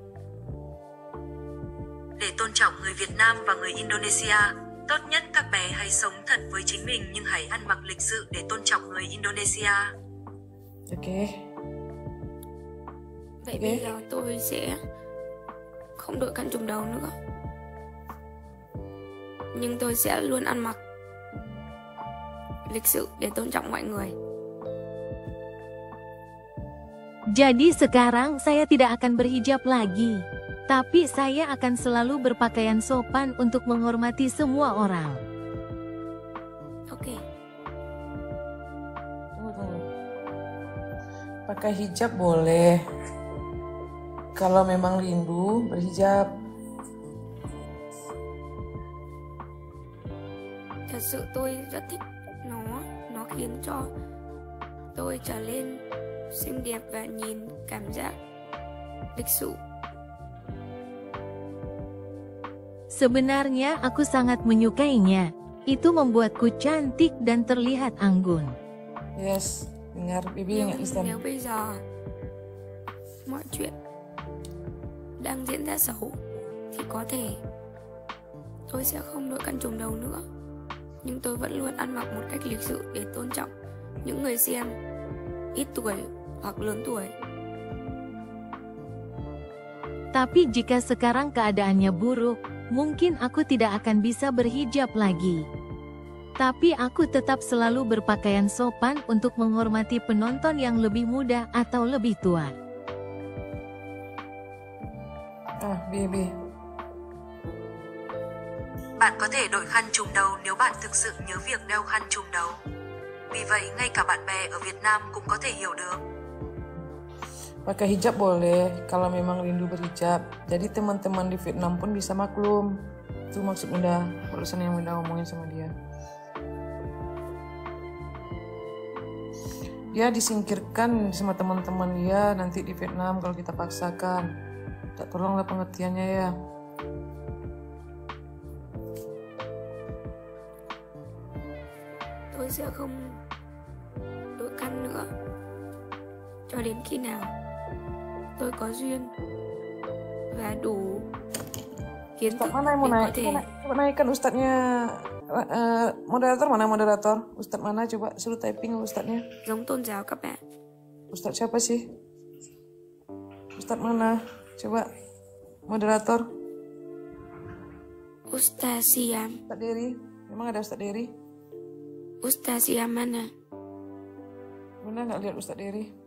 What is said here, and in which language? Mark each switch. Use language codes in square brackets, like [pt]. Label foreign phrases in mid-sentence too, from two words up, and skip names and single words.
[vi] Để tôn trọng người Việt Nam và người Indonesia, tốt nhất các bé hãy sống thật với chính mình nhưng hãy ăn mặc lịch sự để tôn trọng người Indonesia. Ok. Vậy bây giờ tôi sẽ không đội khăn trùm đầu nữa, nhưng tôi sẽ luôn ăn mặc lịch sự để tôn trọng mọi người. [id] Jadi sekarang saya tidak akan berhijab lagi. Tapi saya akan selalu berpakaian sopan untuk menghormati semua orang. Oke. Tunggu. Pakai hijab boleh. Kalau memang rindu berhijab. [vi] Thật sự tôi rất thích nó khiến cho tôi trở lên xinh đẹp và nhìn cảm giác lịch sự. [id] Sebenarnya aku sangat menyukainya. Itu membuatku cantik dan terlihat anggun. Yes, dengar Bibi nggak bisa. [vi] Nếu bây giờ mọi chuyện đang diễn ra xấu thì có thể tôi sẽ không đội khăn trùm đầu nữa, nhưng tôi vẫn luôn ăn mặc một cách lịch sự để tôn trọng những người xem ít tuổi hoặc lớn tuổi. [id] Tapi jika sekarang keadaannya buruk, mungkin aku tidak akan bisa berhijab lagi. Tapi aku tetap selalu berpakaian sopan untuk menghormati penonton yang lebih muda atau lebih tua. Bibi. [vi] Bạn có thể đội khăn trùm đầu nếu bạn thực sự nhớ việc đeo khăn trùm đầu. Vì vậy, ngay cả bạn bè ở Việt Nam cũng có thể hiểu được. [id] Pakai hijab boleh kalau memang rindu berhijab. Jadi teman-teman di Vietnam pun bisa maklum. Itu maksud Bunda, barusan yang Bunda ngomongin sama dia. Dia disingkirkan sama teman-teman dia nanti di Vietnam kalau kita paksakan. Tak tolonglah pengertiannya ya. [vi] Tôi sẽ không đội khăn nữa cho đến khi nào tôi có duyên và đủ kiến thức [id] Ustadz mana yang mau [vi] để có [id] naik? [vi] thể [id] Coba naikkan ustadznya. Moderator mana moderator? Ustadz mana? Coba suruh typing ustadznya. [vi] giống tôn giáo các bạn. [id] Ustadz siapa sih? Ustadz mana? Coba moderator. Ustaz Siam. Ustadz Dery. Memang ada Ustadz Dery? Ustaz Siam mana? Bunda nggak lihat Ustadz Dery.